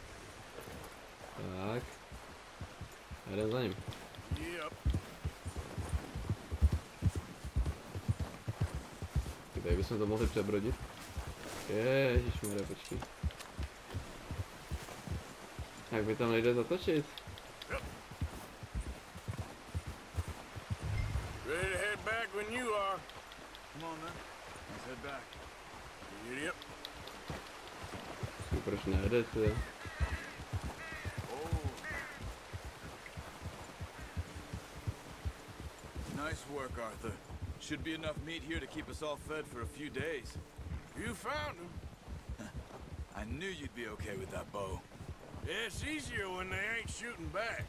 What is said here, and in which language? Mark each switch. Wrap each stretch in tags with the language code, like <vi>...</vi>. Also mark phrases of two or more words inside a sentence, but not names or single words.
<cs>Tak. Jdem za ním.</cs> <en>Yep.</en> <cs>Tady bychom to mohli přebrodit. Ježišmarja, počkej. Jak by tam nejde zatočit?</cs> <en>Ready to head back when you are. Come on, then. Let's head back. Yep.</en> <cs>Proč nejde, ty?</cs> <en>Nice work, Arthur. Should be enough meat here to keep us all fed for a few days. You found him. I knew you'd be okay with that bow. Yeah, it's easier when they ain't shooting back.</en>